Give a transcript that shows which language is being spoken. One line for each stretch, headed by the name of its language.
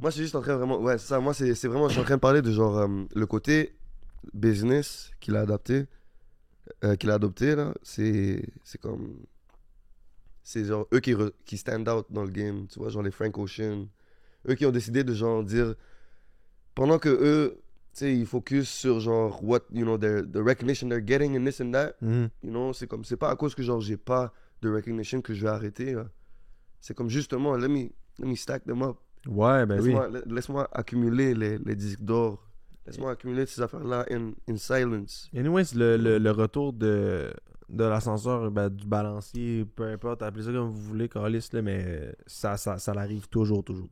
French: Moi, je suis juste en train vraiment. Ouais, c'est ça. Moi, c'est vraiment. Je suis en train de parler de genre. Le côté business qu'il a adapté. Qu'il a adopté, là. C'est comme. C'est genre eux qui
English: stand out
French: dans le game. Tu vois, genre les Frank Ocean. Eux qui ont décidé de genre dire. Pendant que eux. Tu sais, ils focus sur genre.
English: What, you know, the recognition they're getting and this and that. Mhm. You know,
French: c'est comme. C'est pas à cause que genre j'ai pas de recognition que je vais arrêter, là. C'est comme justement,
English: let me stack them up.
French: Ouais, ben oui. Laisse-moi accumuler les disques d'or. Laisse-moi accumuler ces affaires-là
English: in silence.
French: Anyways, le retour de l'ascenseur, ben, du balancier, peu importe, appelez ça comme vous voulez, Calis, là, mais ça l'arrive toujours.